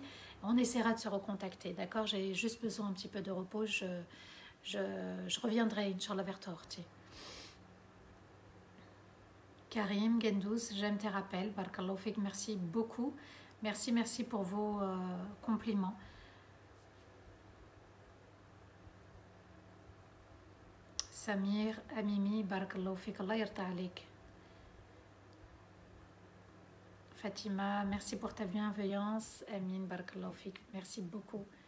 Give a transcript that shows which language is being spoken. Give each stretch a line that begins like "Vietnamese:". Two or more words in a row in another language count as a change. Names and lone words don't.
French: On essaiera de se recontacter, d'accord? J'ai juste besoin un petit peu de repos, je reviendrai, Inch'Allah, vers toi, Orti. Karim, Gendouz, j'aime tes rappels,
Arabic: بارك الله فيك,
French: merci beaucoup. Merci pour vos compliments. Samir,
Arabic: Amimi, بارك الله فيك الله يرضى عليك.
French: Fatima, merci pour ta bienveillance. Amin,
Arabic: بارك الله فيك,
French: merci beaucoup.